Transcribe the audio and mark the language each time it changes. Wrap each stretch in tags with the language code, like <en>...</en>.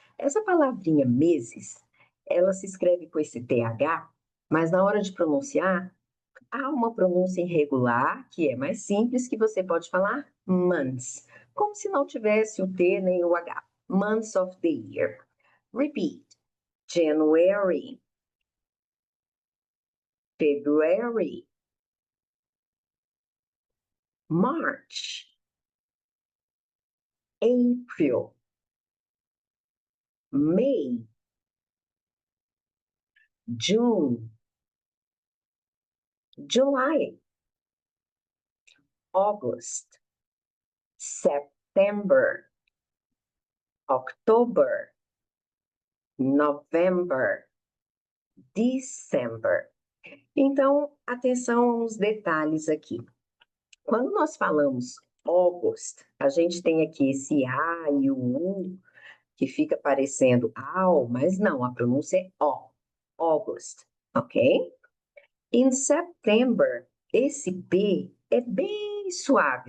<pt>Essa palavrinha meses, ela se escreve com esse TH, mas na hora de pronunciar, há uma pronúncia irregular, que é mais simples, que você pode falar months, como se não tivesse o T nem o H.</pt> <en>Months of the year. Repeat. January, February, March, April, May, June, July, August, September, October, November, December.</en> <pt>Então, atenção aos detalhes aqui. Quando nós falamos August, a gente tem aqui esse A e o U, que fica parecendo AU, mas não, a pronúncia é O. August, ok? Em September, esse P é bem suave.</pt>